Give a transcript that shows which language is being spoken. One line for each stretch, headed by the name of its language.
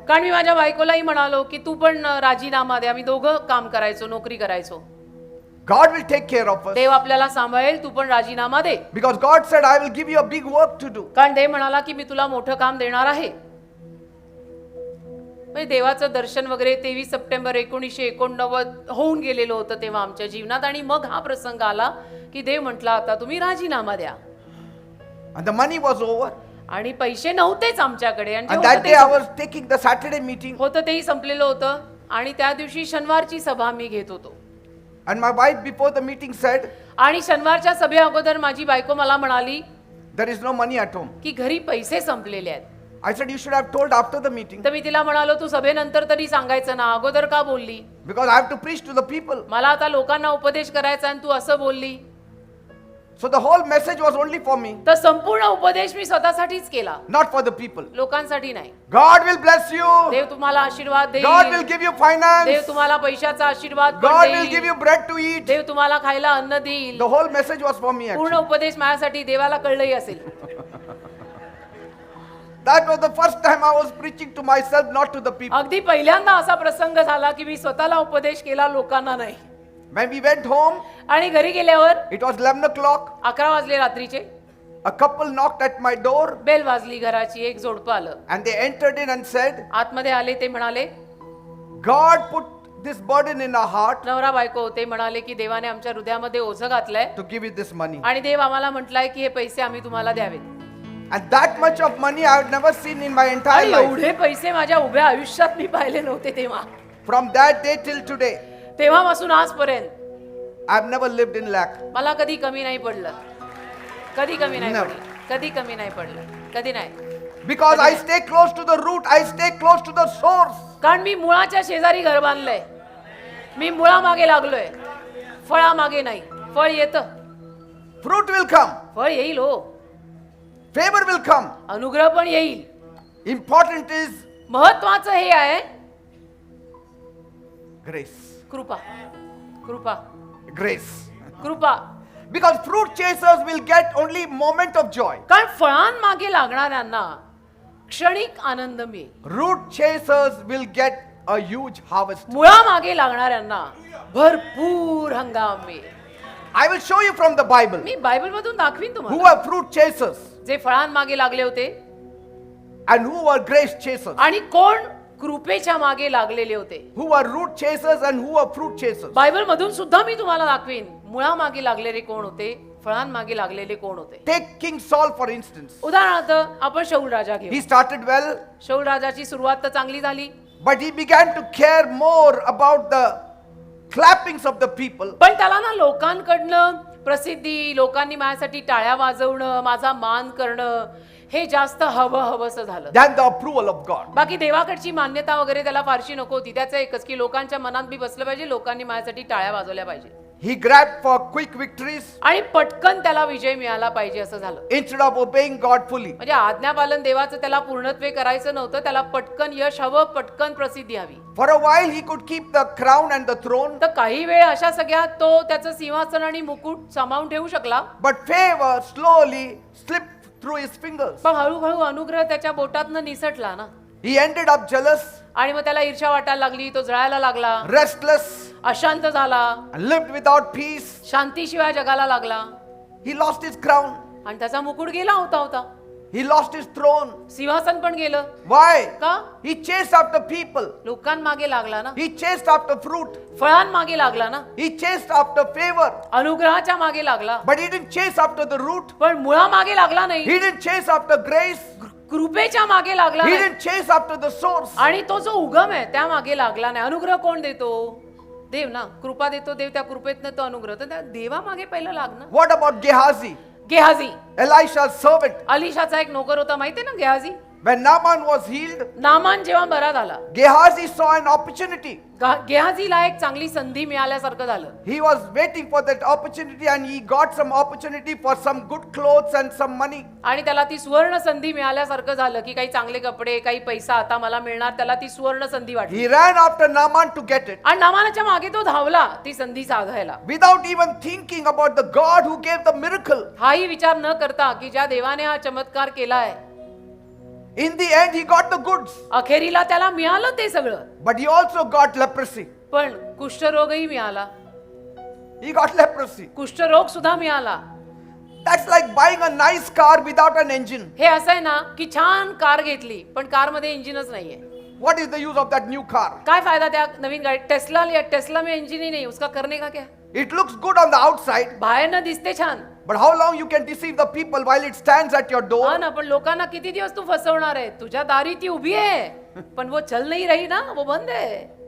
Marathi: कारण मी माझ्या बायकोलाही म्हणालो की तू पण राजीनामा दे. आम्ही दोघं काम करायचो, नोकरी करायचो.
English: God will take care of us.
Marathi: देव आपल्याला सांभाळेल, तू पण राजीनामा दे.
English: Because God said, I will give you a big work to do.
Marathi: कारण देव म्हणाला की मी तुला मोठं काम देणार आहे. म्हणजे देवाचं दर्शन वगैरे 23 सप्टेंबर 1989 होऊन गेलेलं होतं तेव्हा आमच्या जीवनात. आणि मग हा प्रसंग आला की देव म्हटला आता तुम्ही राजीनामा द्या.
English: And the money was over.
Marathi: आणि पैसे नव्हतेच आमच्याकडे. आणि
English: And that day I was taking the Saturday meeting.
Marathi: होतं तेही संपलेलं होतं. आणि त्या दिवशी शनिवारची सभा मी घेत होतो.
English: And my wife before the meeting said,
Marathi: आणि शनिवारच्या सभे अगोदर माझी बायको मला म्हणाली
English: there is no money at home.
Marathi: की घरी पैसे संपलेले आहेत.
English: I said, you should have told after the meeting.
Marathi: तर मी तिला म्हणालो तू सभेनंतर तरी सांगायचं ना, अगोदर का बोलली?
English: Because I have to preach to the people.
Marathi: मला आता लोकांना उपदेश करायचा आणि तू असं बोलली.
English: So the whole message was only for me,
Marathi: तर संपूर्ण उपदेश मी स्वतःसाठीच केला,
English: not for the people.
Marathi: लोकांसाठी नाही.
English: God will bless you.
Marathi: देव तुम्हाला आशीर्वाद देईल.
English: God will give you
Marathi: Dev
English: finance.
Marathi: तुम्हाला पैशाचा आशीर्वाद पण
English: God will give
Marathi: देईल.
English: you bread to eat.
Marathi: देव तुम्हाला खायला अन्न देईल.
English: The whole message was for me
Marathi: पूर्ण
English: actually.
Marathi: उपदेश माझ्यासाठी देवाला कळलंही असेल.
English: That was the first time I was preaching to myself, not to the people.
Marathi: अगदी पहिल्यांदा असा प्रसंग झाला की मी स्वतःला उपदेश केला, लोकांना नाही.
English: When we went home,
Marathi: आणि घरी गेल्यावर
English: it was 11 o'clock.
Marathi: 11 वाजले रात्रीचे.
English: A couple knocked at my door
Marathi: bell वाजली घराची. एक जोडपं आलं.
English: and they entered in and said,
Marathi: आतमध्ये आले. ते म्हणाले
English: God put this burden in our heart
Marathi: नवरा बायको होते. म्हणाले की देवाने आमच्या हृदयामध्ये ओझं घातलंय
English: to give you this money.
Marathi: आणि देव आम्हाला म्हटलाय की हे पैसे आम्ही तुम्हाला द्यावेत.
English: And that much of money I had never seen in my entire
Marathi: आणि
English: life.
Marathi: एवढे पैसे माझ्या उभ्या आयुष्यात मी पाहिले नव्हते तेव्हा.
English: From that day till today,
Marathi: तेव्हापासून आजपर्यंत
English: I've never lived in lack.
Marathi: मला कधी कमी नाही पडलं. कधी कमी नाही
English: Never.
Marathi: पडलं. कधी कमी नाही पडलं. कधी नाही.
English: Because I stay close to the root, I stay close to the source.
Marathi: कारण मी मुळाच्या शेजारी घर बांधलंय. मी मुळामागे लागलोय, फळामागे नाही. फळ येतं,
English: Fruit will come,
Marathi: फळ येईल हो.
English: favor will come.
Marathi: अनुग्रह पण येईल.
English: Important is
Marathi: महत्वाचं हे आहे
English: grace.
Marathi: कृपा. कृपा.
English: Grace.
Marathi: कृपा.
English: Because fruit chasers will get only moment of joy.
Marathi: कारण फळांमागे लागणाऱ्यांना क्षणिक आनंद मिळेल.
English: Root chasers will get a huge harvest.
Marathi: मुळामागे लागणाऱ्यांना भरपूर हंगाम मिळेल.
English: I will show you from the Bible
Marathi: मी Bible मधून दाखवीन
English: who
Marathi: तुम्हाला
English: were fruit chasers
Marathi: जे फळांमागे लागले होते
English: and who were grace chasers.
Marathi: आणि कोण कृपेच्या मागे लागलेले होते.
English: Who were root chasers and who were fruit chasers.
Marathi: Bible मधून सुद्धा मी तुम्हाला दाखवीन मुळामागे लागलेले कोण होते, फळांमागे लागलेले कोण होते.
English: Take King Saul for instance.
Marathi: उदाहरणार्थ आपण शौल राजा घेऊ.
English: He started well,
Marathi: शौल राजाची सुरुवात तर चांगली झाली,
English: but he began to care more about the clappings of the people
Marathi: पण त्याला ना लोकांकडनं प्रसिद्धी, लोकांनी माझ्यासाठी टाळ्या वाजवणं, माझा मान करणं, हे जास्त हवंसं झालं.
English: than the approval of God.
Marathi: बाकी देवाकडची मान्यता वगैरे त्याला फारशी नको होती. त्याचं एकच की लोकांच्या मनात मी बसलं पाहिजे, लोकांनी माझ्यासाठी टाळ्या वाजवल्या पाहिजे
English: He grabbed for quick victories
Marathi: आणि पटकन त्याला विजय मिळाला पाहिजे असं झालं.
English: instead of obeying God fully.
Marathi: म्हणजे आज्ञापालन देवाचं त्याला पूर्णत्वे करायचं नव्हतं, त्याला पटकन यश हवं, पटकन प्रसिद्धी हवी.
English: For a while he could keep the crown and the throne,
Marathi: तर काही वेळ अशा सगळ्यात तो त्याचं सिंहासन आणि मुकुट सांभाळून ठेवू शकला,
English: but favor slowly slipped through his fingers.
Marathi: पण हळूहळू अनुग्रह त्याच्या बोटातनं निसटला ना.
English: He ended up jealous,
Marathi: आणि मग त्याला ईर्ष्या वाटायला लागली, तो जळायला लागला,
English: restless,
Marathi: अशांत झाला,
English: and lived without peace.
Marathi: शांतीशिवाय जगाला लागला
English: He lost his crown.
Marathi: आणि त्याचा मुकुट गेला होता.
English: He lost his throne.
Marathi: सिंहासन पण गेलं.
English: Why?
Marathi: का?
English: He chased after people.
Marathi: लोकांमागे लागला ना,
English: He chased after fruit.
Marathi: फळांमागे लागला ना,
English: He chased after favor.
Marathi: अनुग्रहाच्या मागे लागला,
English: But he didn't chase after the root.
Marathi: पण मुळामागे लागला नाही,
English: He didn't chase after grace.
Marathi: कृपेच्या मागे लागला
English: He
Marathi: नाही.
English: didn't chase after the source.
Marathi: आणि तो जो उगम आहे त्या मागे लागला नाही. अनुग्रह कोण देतो? देव ना. कृपा देतो देव, त्या कृपेतनं तो अनुग्रह. तर त्या देवामागे पहिलं लागणं.
English: What about Gehazi,
Marathi: Gehazi,
English: Elisha's servant?
Marathi: अलिशाचा एक नोकर होता, माहितीये ना Gehazi.
English: When Naaman was healed,
Marathi: Naaman जेव्हा बरा झाला,
English: Gehazi saw an opportunity.
Marathi: गेहाजीला एक चांगली संधी मिळाल्यासारखं झालं.
English: He was waiting for that opportunity and he got some opportunity for some good clothes and some money.
Marathi: आणि त्याला ती सुवर्ण संधी मिळाल्यासारखं झालं की काही चांगले कपडे, काही पैसा आता मला मिळणार. त्याला ती सुवर्ण संधी वाटली
English: He ran after Naaman to get it
Marathi: आणि नामानाच्या मागे तो धावला ती संधी साधायला,
English: without even thinking about the God who gave the miracle.
Marathi: हाही विचार न करता की ज्या देवाने हा चमत्कार केलाय.
English: In the end, he got the goods,
Marathi: अखेरीला त्याला मिळालं ते सगळं,
English: but he also got leprosy.
Marathi: पण कुष्ठरोगही मिळाला.
English: He got leprosy.
Marathi: कुष्ठरोग सुद्धा मिळाला.
English: That's like buying a nice car without an engine.
Marathi: हे असं आहे ना की छान कार घेतली पण कार मध्ये इंजिनच नाहीये.
English: What is the use of that new car?
Marathi: काय फायदा त्या नवीन गाडी?
Hindi: टेस्ला में इंजिन ही नहीं, उसका करने का क्या?
English: It looks good on the outside,
Marathi: बाहेरनं दिसते छान,
English: but how long you can deceive the people while it stands at your
Marathi: हा
English: door?
Marathi: ना, पण लोकांना किती दिवस तू फसवणार आहे? तुझ्या दारी ती उभी आहे पण
Hindi: वो चल नहीं रही ना, वो बंद है,